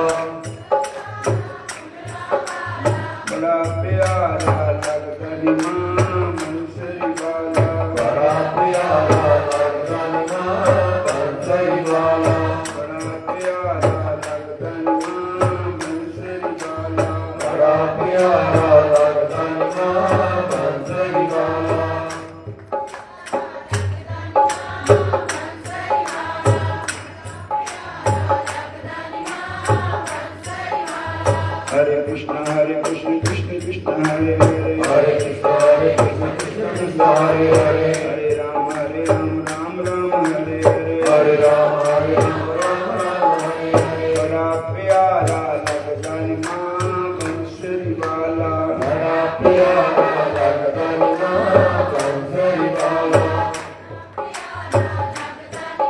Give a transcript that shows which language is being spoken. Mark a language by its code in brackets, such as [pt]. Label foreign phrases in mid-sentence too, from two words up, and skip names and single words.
[pa] ਬੜਾ ਪਿਆਰਾ ਲਗਦਾ ਨੀ ਮਾਂ ਬੰਸਰੀ ਵਾਲਾ ਬੜਾ ਪਿਆਰਾ ਲਗਦਾ ਨੀ ਮਾਂ ਬੰਸਰੀ ਵਾਲਾ ਬੜਾ ਪਿਆਰਾ ਲਗਦਾ ਨੀ ਮਾਂ ਬੰਸਰੀ ਵਾਲਾ ਬੜਾ ਪਿਆਰਾ ਲਗਦਾ ਨੀ ਮਾਂ ਬੰਸਰੀ ਵਾਲਾ [sa] हरे कृष्ण कृष्ण कृष्ण हरे हरे हरे कृष्ण कृष्ण हरे हरे हरे राम राम राम हरे हरे हरे राम राम हरे हरे [pa] ਬੜਾ ਪਿਆਰਾ ਲਗਦਾ ਨੀ ਮਾਂ ਬੰਸਰੀ ਵਾਲਾ ਬੜਾ ਪਿਆਰਾ ਲਗਦਾ ਨੀ ਮਾਂ ਬੰਸਰੀ ਵਾਲਾ